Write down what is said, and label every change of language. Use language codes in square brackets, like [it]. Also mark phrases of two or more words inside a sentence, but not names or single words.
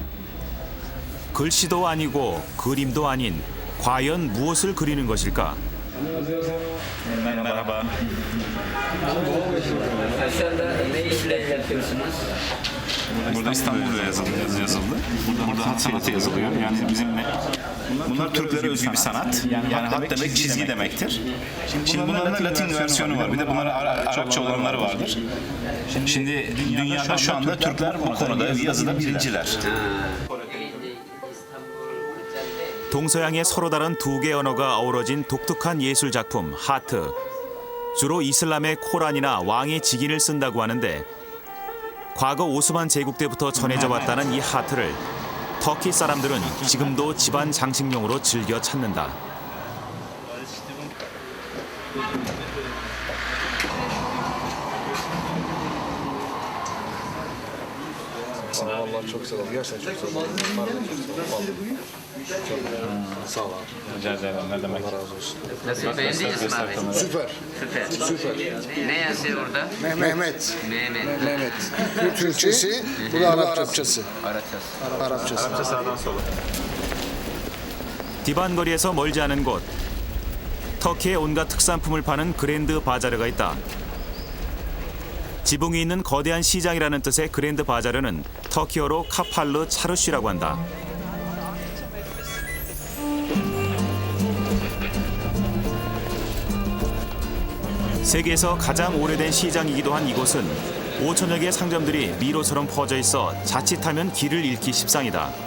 [ko] 글씨도 아니고 그림도 아닌 과연 무엇을 그리는 것일까? [tr] Merhaba. Şu anda ne işle yapıyorsunuz? Burada İstanbul yazıldı. Burada hat sanatı yazılıyor. Yani bunlar Türklere özgü bir sanat. Yani hat demek çizgi demektir. Şimdi bunların da Latin versiyonu var. Bir de bunların Arapça olanları vardır. Şimdi dünyada şu anda Türkler bu konuda yazıda birinciler. [ko] 동서양의 서로 다른 두 개 언어가 어우러진 독특한 예술 작품 하트. 주로 이슬람의 코란이나 왕의 직인을 쓴다고 하는데 과거 오스만 제국 때부터 전해져 왔다는 이 하트를 터키 사람들은 지금도 집안 장식용으로 즐겨 찾는다. [tr] Vallahi çok sağ ol. Gerçekten çok sağ ol. Sağ ol abi. Rica ederim. Ne demek? Allah razı olsun. Nasıl beğendiniz mi abi? Süper. Süper. Ne yazıyor orada? Mehmet. Mehmet. Bu Türkçesi, bu da Arapçası. Arapçası. Arapçası. sağdan sola. [ko] 디반 거리에서 멀지 않은 곳. 터키의 온갖 특산품을 파는 그랜드 바자르가 있다. 지붕이 있는 거대한 시장이라는 뜻의 그랜드 바자르는 터키어로 카팔르 차르쉬라고 한다. 세계에서 가장 오래된 시장이기도 한 이곳은 5천여 개의 상점들이 미로처럼 퍼져 있어 자칫하면 길을 잃기 십상이다.